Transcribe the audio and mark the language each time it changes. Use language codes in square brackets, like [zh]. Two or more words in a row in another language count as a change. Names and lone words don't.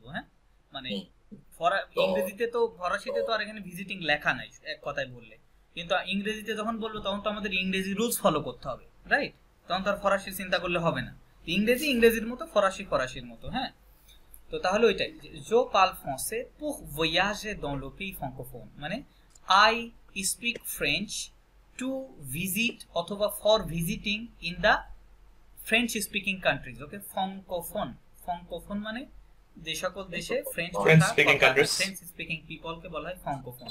[bn] হ্যাঁ, মানে ইংরেজিতে তো, ফরাসিতে তো আর এখানে ভিজিটিং লেখা নাই এক কথায় বললে, কিন্তু ইংরেজিতে যখন বলবো তখন তো আমাদের ইংরেজি [en] rules follow [bn] করতে হবে, রাইট? তখন তো আর ফরাসি চিন্তা করলে হবে না। ইংরেজি ইংরেজির মতো, ফরাসি ফরাসির মতো। হ্যাঁ, তো তাহলে ওইটাই, [fr] je parle français pour voyager dans le pays francophone, [bn] মানে [en] I speak French to visit অথবা for visiting in the French speaking countries। [bn] ওকে, ফ্রাঙ্কোফোন, ফ্রাঙ্কোফোন মানে যে সকল দেশে [en] French French speaking people [bn] বলা হয় ফ্রাঙ্কোফোন।